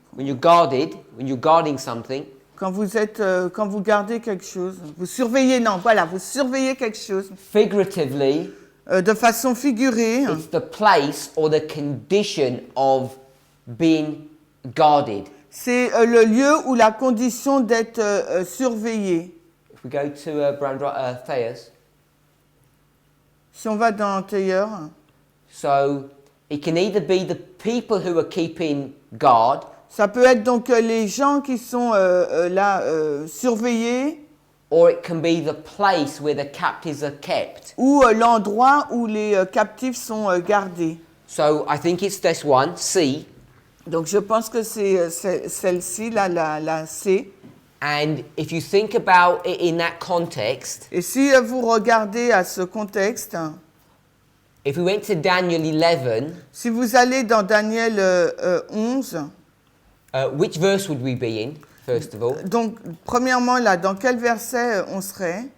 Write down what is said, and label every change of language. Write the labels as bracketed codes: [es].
[en] When you're guarded, when you're guarding something, [fr] Quand vous êtes, quand vous gardez quelque chose, vous surveillez, non, voilà, vous surveillez quelque chose. [en] figuratively, [fr] De façon figurée, [en] it's the place or the condition of being guarded. [fr] c'est le lieu ou la condition d'être surveillé. [en] If we go to Thayers, [fr] Si on va dans Taylor, [en] so it can either be the people who are keeping guard, [fr] ça peut être donc les gens qui sont là surveillés [en] or it can be the place where the captives are kept. [fr] ou l'endroit où les captifs sont gardés. [en] So I think it's this one, C, [fr] Donc je pense que c'est celle-ci, là, la C. [en] and if you think about it in that context, [fr] Et si vous regardez à ce contexte, [en] if we went to Daniel 11, [fr] si vous allez dans Daniel 11, [en] which verse would we be in, first of all? [fr] donc premièrement là, dans quel verset on serait,